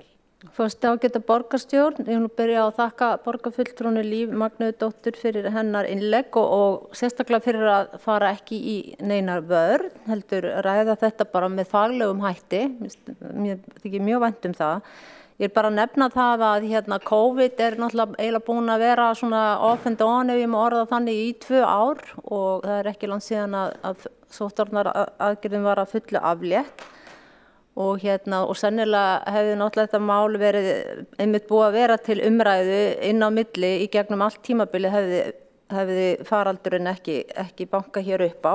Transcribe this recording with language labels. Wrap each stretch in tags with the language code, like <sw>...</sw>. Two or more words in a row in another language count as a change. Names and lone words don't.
<is>Fyrst ágæta borgarstjórn, ég vil byrja á að þakka borgarfulltrúinu Líf Magnúðardóttir fyrir hennar innlegg og sérstaklega fyrir að fara ekki í neinar vörn, heldur ræða þetta bara með faglegum hætti, mér þykir mjög vænt það. Ég bara nefna það að COVID náttúrulega eiginlega búin að vera svona</is> <en>off and on</en> <is>ef ég má orða þannig í 2 ár og það ekki langt síðan að sóttvarnaaðgerðin var að fullu aflétt. Og sennilega hefði náttúrulega þetta mál verið einmitt búið að vera til umræðu inn á milli í gegnum allt tímabili hefði faraldurinn ekki banka hér upp á.</is>